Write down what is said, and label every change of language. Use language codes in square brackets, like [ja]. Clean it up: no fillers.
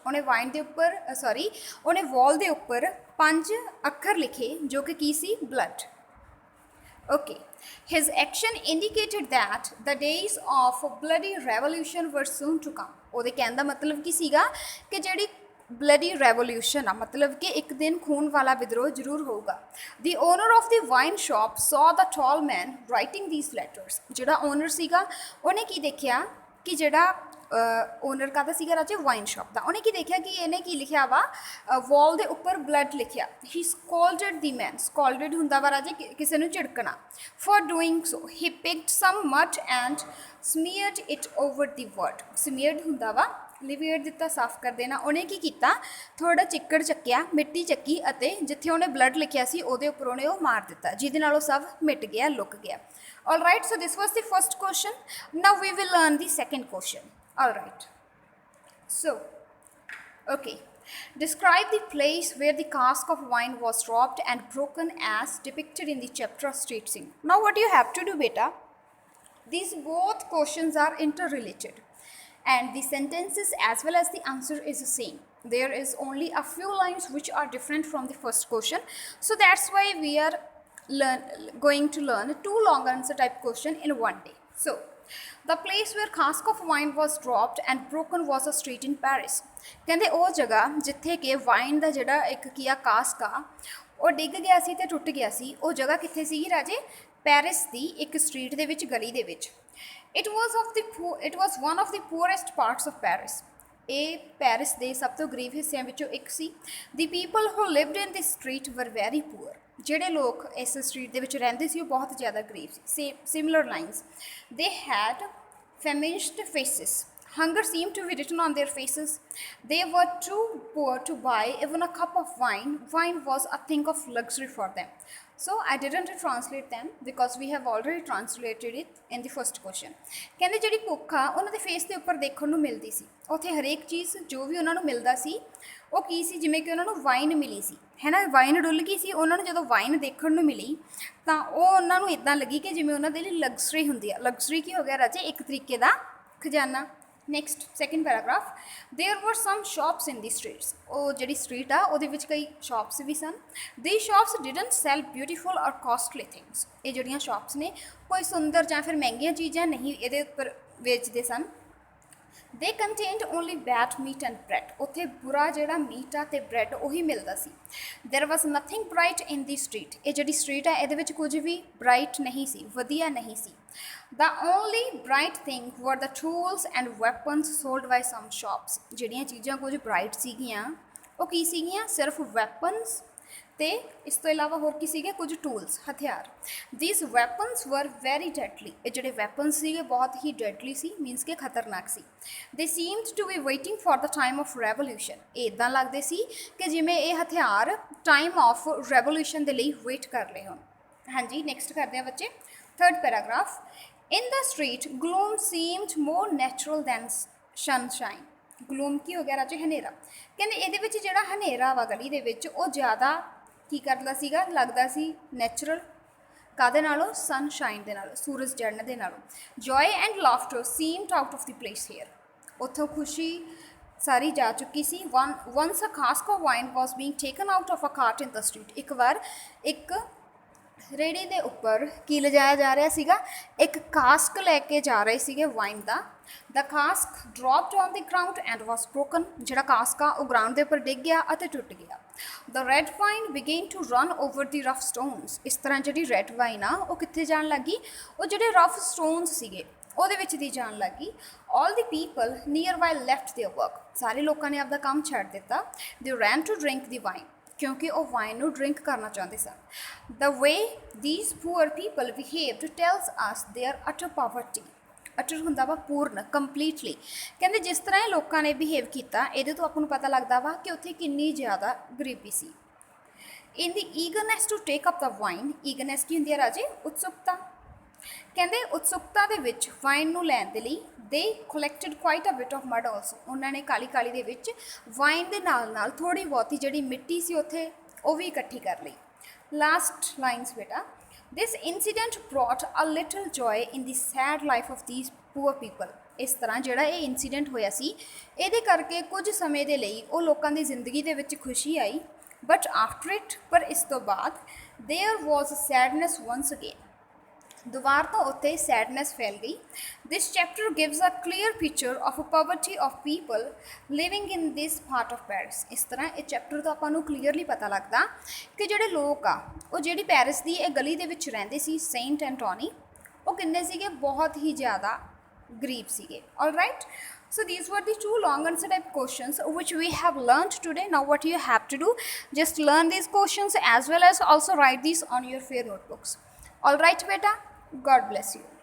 [pa] ਉਹਨੇ ਵਾਈਨ ਦੇ ਉੱਪਰ ਉਹਨੇ ਵਾਲ ਦੇ ਉੱਪਰ 5 ਅੱਖਰ ਲਿਖੇ ਜੋ ਕਿ ਕੀ ਸੀ blood. [en] Okay, his action indicated that the days of bloody revolution were soon to come. [pa] ਉਹਦੇ ਕਹਿਣ ਦਾ ਮਤਲਬ ਕੀ ਸੀਗਾ ਕਿ ਜਿਹੜੀ bloody revolution ਆ ਮਤਲਬ ਕਿ ਇੱਕ ਦਿਨ ਖੂਨ ਵਾਲਾ ਵਿਦਰੋਹ ਜ਼ਰੂਰ ਹੋਊਗਾ [en] the owner of the wine shop saw the tall man writing these letters. [pa] ਜਿਹੜਾ ਓਨਰ ਸੀਗਾ ਉਹਨੇ ਕੀ ਦੇਖਿਆ ਕਿ ਜਿਹੜਾ ਓਨਰ ਕਾਹਦਾ ਸੀਗਾ ਰਾਜੇ ਵਾਈਨ ਸ਼ਾਪ ਦਾ ਉਹਨੇ ਕੀ ਦੇਖਿਆ ਕਿ ਇਹਨੇ ਕੀ ਲਿਖਿਆ ਵਾ ਵਾਲ ਦੇ ਉੱਪਰ ਬਲੱਡ ਲਿਖਿਆ [en] ਹੀ scolded the man [pa] ਸਕੋਲਡਡ ਹੁੰਦਾ ਵਾ ਰਾਜੇ ਕਿਸੇ ਨੂੰ ਝਿੜਕਣਾ [en] for doing so he picked some mud and smeared it over the word [pa] ਸਮੀਅਰਡ ਹੁੰਦਾ ਵਾ ਲਿਵੀਅਰ ਦਿੱਤਾ ਸਾਫ਼ ਕਰ ਦੇਣਾ ਉਹਨੇ ਕੀ ਕੀਤਾ ਥੋੜਾ ਚਿੱਕੜ ਚੱਕਿਆ ਮਿੱਟੀ ਚੱਕੀ ਅਤੇ ਜਿੱਥੇ ਉਹਨੇ ਬਲੱਡ ਲਿਖਿਆ ਸੀ ਉਹਦੇ ਉੱਪਰ ਉਹਨੇ ਉਹ ਮਾਰ ਦਿੱਤਾ ਜਿਹਦੇ ਨਾਲ ਉਹ ਸਭ ਮਿਟ ਗਿਆ ਲੁਕ ਗਿਆ [en] all right so this was the first question now we will learn the second question all right So, okay, describe the place where the cask of wine was dropped and broken as depicted in the chapter of street scene. Now what you have to do, beta, these both questions are interrelated and the sentences as well as the answer is the same. There is only a few lines which are different from the first question. So that's why we are going to learn two long answer type question in one day. So the place where cask of wine was dropped and broken was a street in Paris. [pa] ਕਹਿੰਦੇ ਉਹ ਜਗ੍ਹਾ ਜਿੱਥੇ ਕਿ wine ਦਾ ਜਿਹੜਾ ਇੱਕ ਕੀ ਆ ਕਾਸਕ ਆ ਉਹ ਡਿੱਗ ਗਿਆ ਸੀ ਤੇ ਟੁੱਟ ਗਿਆ ਸੀ, ਉਹ ਜਗ੍ਹਾ ਕਿੱਥੇ ਸੀਗੀ ਰਾਜੇ? ਪੈਰਿਸ ਦੀ ਇੱਕ ਸਟਰੀਟ ਦੇ ਵਿੱਚ, ਗਲੀ ਦੇ ਵਿੱਚ। [en] It was one of the poorest parts of Paris. [pa] ਇਹ ਪੈਰਿਸ ਦੇ ਸਭ ਤੋਂ ਗਰੀਬ ਹਿੱਸਿਆਂ ਵਿੱਚੋਂ ਇੱਕ ਸੀ। [en] The people who lived in this street were very poor. [pa] ਜਿਹੜੇ ਲੋਕ ਇਸ ਸਟਰੀਟ ਦੇ ਵਿੱਚ ਰਹਿੰਦੇ ਸੀ ਉਹ ਬਹੁਤ ਜ਼ਿਆਦਾ ਗਰੀਬ ਸੀ। [en] Similar lines, they had famished faces. Hunger seemed to be written on their faces. They were too poor to buy even a cup of wine. Wine was a thing of luxury for them. So I didn't translate them because we have already translated it in the first question. [pa] ਕਹਿੰਦੇ ਜਿਹੜੀ ਭੁੱਖ ਆ ਉਹਨਾਂ ਦੇ face ਦੇ ਉੱਪਰ ਦੇਖਣ ਨੂੰ ਮਿਲਦੀ ਸੀ। ਉੱਥੇ ਹਰੇਕ ਚੀਜ਼ ਜੋ ਵੀ ਉਹਨਾਂ ਨੂੰ ਮਿਲਦਾ ਸੀ ਉਹ ਕੀ ਸੀ? ਜਿਵੇਂ ਕਿ ਉਹਨਾਂ ਨੂੰ ਵਾਈਨ ਮਿਲੀ ਸੀ, ਹੈ ਨਾ, ਵਾਈਨ ਡੁੱਲ ਗਈ ਸੀ। ਉਹਨਾਂ ਨੂੰ ਜਦੋਂ ਵਾਈਨ ਦੇਖਣ ਨੂੰ ਮਿਲੀ ਤਾਂ ਉਹ ਉਹਨਾਂ ਨੂੰ ਇੱਦਾਂ ਲੱਗੀ ਕਿ ਜਿਵੇਂ ਉਹਨਾਂ ਦੇ ਲਈ ਲਗਜ਼ਰੀ ਹੁੰਦੀ ਆ। ਲਗਜ਼ਰੀ ਕੀ ਹੋ ਗਿਆ ਰਾਜੇ? ਇੱਕ ਤਰੀਕੇ ਦਾ ਖਜ਼ਾਨਾ। [en] Next, second paragraph, there were some shops in the streets. [pa] ਉਹ ਜਿਹੜੀ ਸਟਰੀਟ ਆ ਉਹਦੇ ਵਿੱਚ ਕਈ shops we son. [en] These shops didn't sell beautiful or costly things. [pa] ਇਹ ਜਿਹੜੀਆਂ ਸ਼ਾਪਸ ਨੇ ਕੋਈ ਸੁੰਦਰ ਜਾਂ ਫਿਰ ਮਹਿੰਗੀਆਂ ਚੀਜ਼ਾਂ ਨਹੀਂ ਇਹਦੇ ਉੱਪਰ ਵੇਚਦੇ ਸਨ। [en] They contained only bad meat and bread. [pa] ਉੱਥੇ ਬੁਰਾ ਜਿਹੜਾ ਮੀਟ ਆ ਤੇ ਬ੍ਰੈਡ ਉਹੀ ਮਿਲਦਾ ਸੀ। [en] There was nothing bright in the street. [pa] ਇਹ ਜਿਹੜੀ ਸਟਰੀਟ ਆ ਇਹਦੇ ਵਿੱਚ ਕੁਝ ਵੀ ਬ੍ਰਾਈਟ ਨਹੀਂ ਸੀ, ਵਧੀਆ ਨਹੀਂ ਸੀ। [en] The only bright thing were the tools and weapons sold by some shops. [pa] ਜਿਹੜੀਆਂ ਚੀਜ਼ਾਂ ਕੁਝ ਬ੍ਰਾਈਟ ਸੀਗੀਆਂ ਉਹ ਕੀ ਸੀਗੀਆਂ? ਸਿਰਫ ਵੈਪਨਸ ਤੇ ਇਸ ਤੋਂ ਇਲਾਵਾ ਹੋਰ ਕੀ ਸੀਗੇ? ਕੁਝ ਟੂਲਸ, ਹਥਿਆਰ। [en] These weapons were very deadly. [pa] ਇਹ ਜਿਹੜੇ ਵੈਪਨਸ ਸੀਗੇ ਬਹੁਤ ਹੀ ਡੈਡਲੀ ਸੀ, ਮੀਨਸ ਕਿ ਖਤਰਨਾਕ ਸੀ। [en] They seemed to be waiting for the time of revolution. [pa] ਇਹ ਇੱਦਾਂ ਲੱਗਦੇ ਸੀ ਕਿ ਜਿਵੇਂ ਇਹ ਹਥਿਆਰ ਟਾਈਮ ਆਫ ਰੈਵੋਲੂਸ਼ਨ ਦੇ ਲਈ ਵੇਟ ਕਰ ਰਹੇ ਹੋਣ। ਹਾਂਜੀ, ਨੈਕਸਟ ਕਰਦੇ ਹਾਂ ਬੱਚੇ, third paragraph. [en] In the street, gloom seemed more natural than sunshine. [pa] ਗਲੂਮ ਕੀ ਹੋ ਗਿਆ ਰਾਜੇ? ਹਨੇਰਾ। ਕਹਿੰਦੇ ਇਹਦੇ ਵਿੱਚ ਜਿਹੜਾ ਹਨੇਰਾ ਵਾ ਗਲੀ ਦੇ ਵਿੱਚ ਉਹ ਜ਼ਿਆਦਾ ਕੀ ਕਰਦਾ ਸੀਗਾ? ਲੱਗਦਾ ਸੀ ਨੈਚੁਰਲ। ਕਾਹਦੇ ਨਾਲੋਂ? ਸਨਸ਼ਾਈਨ ਦੇ ਨਾਲੋਂ, ਸੂਰਜ ਚੜ੍ਹਨ ਦੇ ਨਾਲੋਂ। [en] Joy and laughter seemed out of the place here. [pa] ਉੱਥੋਂ ਖੁਸ਼ੀ ਸਾਰੀ ਜਾ ਚੁੱਕੀ ਸੀ। [en] Once a cask of wine was being taken out of a cart in the street. [pa] ਇੱਕ ਵਾਰ ਇੱਕ ਰੇੜੀ ਦੇ ਉੱਪਰ ਕੀ ਲਿਜਾਇਆ ਜਾ ਰਿਹਾ ਸੀਗਾ? ਇੱਕ ਕਾਸਕ ਲੈ ਕੇ ਜਾ ਰਹੇ ਸੀਗੇ wine ਦਾ। [en] The cask dropped on the ground and was broken. [pa] ਜਿਹੜਾ ਕਾਸਕ ਆ ਉਹ ਗਰਾਊਂਡ ਦੇ ਉੱਪਰ ਡਿੱਗ ਗਿਆ ਅਤੇ ਟੁੱਟ ਗਿਆ। [en] The red wine began to run over the rough stones. [pa] ਇਸ ਤਰ੍ਹਾਂ ਜਿਹੜੀ ਰੈੱਡ ਵਾਈਨ ਆ ਉਹ ਕਿੱਥੇ ਜਾਣ ਲੱਗੀ? ਉਹ ਜਿਹੜੇ ਰਫ ਸਟੋਨਸ ਸੀਗੇ ਉਹਦੇ ਵਿੱਚ ਦੀ ਜਾਣ ਲੱਗੀ। [en] All the people nearby left their work. [pa] ਸਾਰੇ ਲੋਕਾਂ ਨੇ ਆਪਦਾ ਕੰਮ ਛੱਡ ਦਿੱਤਾ। [en] They ran to drink the wine. [pa] ਕਿਉਂਕਿ ਉਹ ਵਾਈਨ ਨੂੰ ਡਰਿੰਕ ਕਰਨਾ ਚਾਹੁੰਦੇ ਸਨ। [en] The way these poor people behaved tells us their utter poverty. [pa] ਅਟਰ ਹੁੰਦਾ ਵਾ ਪੂਰਨ, ਕੰਪਲੀਟਲੀ। ਕਹਿੰਦੇ ਜਿਸ ਤਰ੍ਹਾਂ ਇਹ ਲੋਕਾਂ ਨੇ ਬਿਹੇਵ ਕੀਤਾ ਇਹਦੇ ਤੋਂ ਆਪਾਂ ਨੂੰ ਪਤਾ ਲੱਗਦਾ ਵਾ ਕਿ ਉੱਥੇ ਕਿੰਨੀ ਜ਼ਿਆਦਾ ਗਰੀਬੀ ਸੀ। [en] In the eagerness to take up the wine, eagerness [pa] ਕੀ ਹੁੰਦੀ ਹੈ ਰਾਜੇ? ਉਤਸੁਕਤਾ। ਕਹਿੰਦੇ ਉਤਸੁਕਤਾ ਦੇ ਵਿੱਚ ਵਾਈਨ ਨੂੰ ਲੈਣ ਦੇ ਲਈ [en] they collected quite a bit of mud also. [pa] ਉਹਨਾਂ ਨੇ ਕਾਲੀ ਕਾਲੀ ਦੇ ਵਿੱਚ ਵਾਈਨ ਦੇ ਨਾਲ ਨਾਲ ਥੋੜ੍ਹੀ ਬਹੁਤੀ ਜਿਹੜੀ ਮਿੱਟੀ ਸੀ ਉੱਥੇ ਉਹ ਵੀ ਇਕੱਠੀ ਕਰ ਲਈ। [en] Last lines ਬੇਟਾ, this incident brought a little joy in the sad life of these poor people. [pa] ਇਸ ਤਰ੍ਹਾਂ ਜਿਹੜਾ ਇਹ ਇਨਸੀਡੈਂਟ ਹੋਇਆ ਸੀ ਇਹਦੇ ਕਰਕੇ ਕੁਝ ਸਮੇਂ ਦੇ ਲਈ ਉਹ ਲੋਕਾਂ ਦੀ ਜ਼ਿੰਦਗੀ ਦੇ ਵਿੱਚ ਖੁਸ਼ੀ ਆਈ। [en] but after it, [pa] ਪਰ ਇਸ ਤੋਂ ਬਾਅਦ [en] there was sadness once again. [pa] ਦੁਬਾਰ ਤੋਂ ਉੱਥੇ ਸੈਡਨੈਸ ਫੈਲ ਗਈ। [en] This chapter gives a clear picture of poverty of people living in this part of Paris. [pa] ਇਸ ਤਰ੍ਹਾਂ ਇਹ ਚੈਪਟਰ ਤੋਂ ਆਪਾਂ ਨੂੰ ਕਲੀਅਰਲੀ ਪਤਾ ਲੱਗਦਾ ਕਿ ਜਿਹੜੇ ਲੋਕ ਆ ਉਹ ਜਿਹੜੀ ਪੈਰਿਸ ਦੀ ਇਹ ਗਲੀ ਦੇ ਵਿੱਚ ਰਹਿੰਦੇ ਸੀ, ਸੇਂਟ ਐਂਟੋਨੀ, ਉਹ ਕਿੰਨੇ ਸੀਗੇ? ਬਹੁਤ ਹੀ ਜ਼ਿਆਦਾ ਗਰੀਬ ਸੀਗੇ। [en] All right, so these were the two long answer type questions which we have learned today. Now what you have to do, just learn these questions as well as also write these on your fair notebooks. All right beta, God bless you.